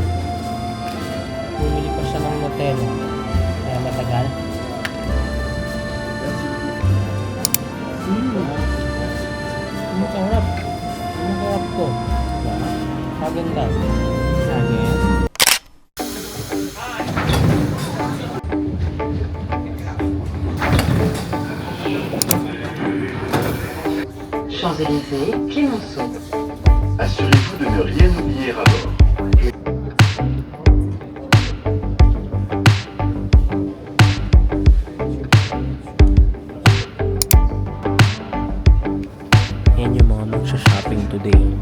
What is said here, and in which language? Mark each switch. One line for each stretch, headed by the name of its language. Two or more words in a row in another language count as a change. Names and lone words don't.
Filipino: Bumili pa siya ng Nutella. Kaya matagal. Ang sarap. pupunta? Again?
French: Champs-Élysées, Clémenceau. Assurez-vous de ne rien oublier à bord.
Filipino: Yan yung mga magsha-shopping today.